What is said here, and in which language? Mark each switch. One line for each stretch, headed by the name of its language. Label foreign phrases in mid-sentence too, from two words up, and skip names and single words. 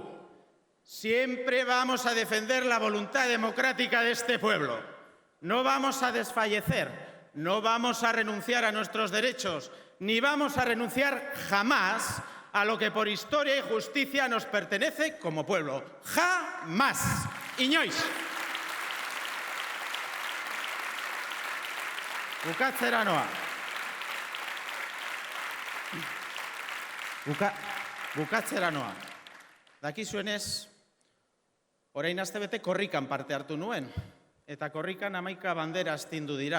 Spanish: Siempre vamos a defender la voluntad democrática de este pueblo. No vamos a desfallecer. No vamos a renunciar a nuestros derechos, ni vamos a renunciar jamás a lo que por historia y justicia nos pertenece como pueblo. ¡Jamás!
Basque: Inoiz! Bukatzera noa. Bukatzera noa. Dakizuenez, orain astebete korrikan parte hartu nuen, eta korrikan 11 bandera astindu dira.